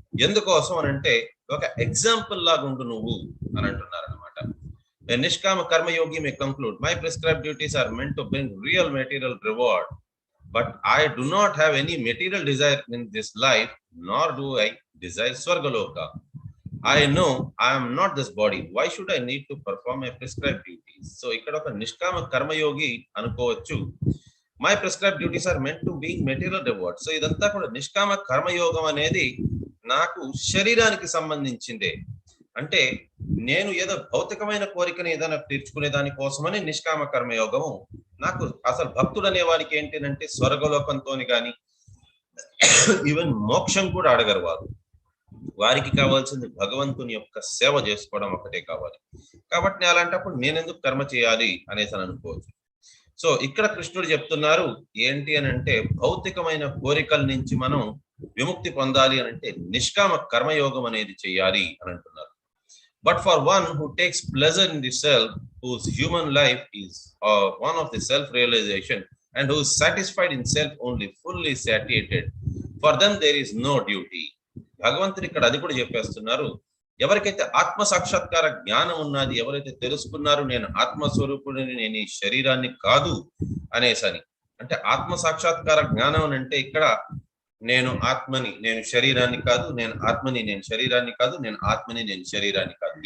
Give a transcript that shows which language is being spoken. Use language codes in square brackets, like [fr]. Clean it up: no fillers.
[te] ఎందుకోసం అని అంటే ఒక ఎగ్జాంపుల్ లాగా ఉండు నువ్వు అని అంటున్నారు అనమాట. [en] నిష్కామ కర్మయోగి may conclude, my prescribed duties are meant to bring real material reward, but I do not have any material desire in this life, nor do I desire స్వర్గలోక. I know I am not this body. Why should I need to perform my prescribed duties? [te] So ఇక్కడ ఒక నిష్కామ కర్మయోగి అనుకోవచ్చు. [en] My prescribed duties are meant to being material reward. [te] So ఇదంతా కూడా నిష్కామ కర్మయోగం అనేది నాకు శరీరానికి సంబంధించిందే. అంటే నేను ఏదో భౌతికమైన కోరికని ఏదైనా తీర్చుకునే దానికోసమని నిష్కామ కర్మయోగము. నాకు అసలు భక్తుడు అనే వారికి ఏంటంటే స్వర్గలోకంతోని కానీ ఈవెన్ మోక్షం కూడా అడగరు వారు. వారికి కావాల్సింది భగవంతుని యొక్క సేవ చేసుకోవడం ఒకటే కావాలి. కాబట్టి అలాంటప్పుడు నేనెందుకు కర్మ చేయాలి అనేసి అనుకోవచ్చు. సో ఇక్కడ కృష్ణుడు చెప్తున్నారు ఏంటి అని అంటే భౌతికమైన కోరికల నుంచి మనం విముక్తి పొందాలి అని అంటే నిష్కామ కర్మయోగం అనేది చేయాలి అని అంటున్నారు. [en] But for one who takes pleasure in the self, whose human life is one of the self-realization, and who is satisfied in self only, fully satiated, for them there is no duty. [te] భగవంతుడు ఇక్కడ అది కూడా చెప్పేస్తున్నారు. ఎవరికైతే ఆత్మ సాక్షాత్కార జ్ఞానం ఉన్నది, ఎవరైతే తెలుసుకున్నారు నేను ఆత్మస్వరూపుడిని, నేను ఈ శరీరాన్ని కాదు అనేసని, అంటే ఆత్మ సాక్షాత్కార జ్ఞానం అంటే ఇక్కడ నేను ఆత్మని, నేను శరీరాన్ని కాదు, నేను ఆత్మని, నేను శరీరాన్ని కాదు, నేను ఆత్మని, నేను శరీరాన్ని కాదు.